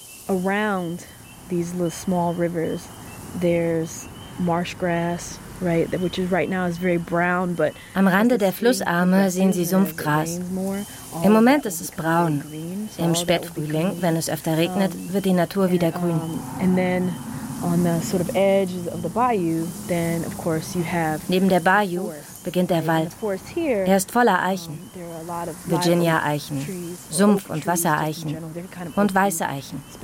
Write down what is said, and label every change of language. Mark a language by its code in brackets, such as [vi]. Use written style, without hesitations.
[en] Around these little small rivers, there's marsh grass, right, which is right now is very brown, but [de] am Rande der Flussarme sehen Sie Sumpfgras. Im Moment ist es braun. Im Spätfrühling, wenn es öfter regnet, wird die Natur wieder grün. [en] And then on the sort of edges of the bayou, then of course you have [de] neben der Bayou beginnt der Wald. Er ist voller Eichen. Virginia-Eichen, Sumpf- und Wassereichen und weiße Eichen.